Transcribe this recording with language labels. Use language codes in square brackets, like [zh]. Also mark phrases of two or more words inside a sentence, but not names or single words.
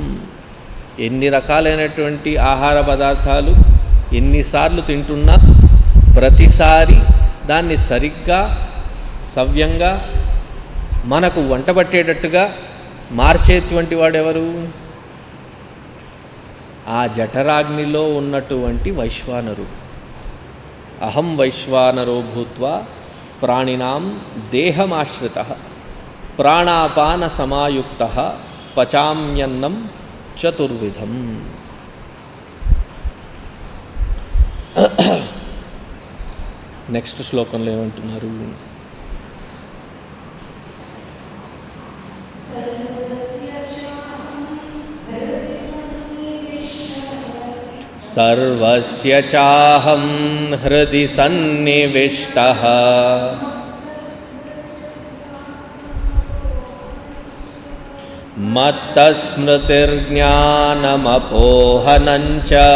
[te] ఎన్ని రకాలైనటువంటి ఆహార పదార్థాలు ఎన్నిసార్లు తింటున్నా ప్రతిసారి దాన్ని సరిగ్గా సవ్యంగా మనకు వంట పట్టేటట్టుగా మార్చేటువంటి వాడెవరు? ఆ జఠరాగ్నిలో ఉన్నటువంటి వైశ్వానరుడు. [sa] అహం వైశ్వానరో భూత్వా ప్రాణినాం దేహమాశ్రితః ప్రాణాపాన సమాయుక్తః పచామ్యన్నం చతుర్విధం. [te] నెక్స్ట్ శ్లోకంలో ఏమంటున్నారు? [sa] సర్వస్య చాహం హృది సన్నివిష్టః మత్తస్మృతిర్జ్ఞానమపోహనం చ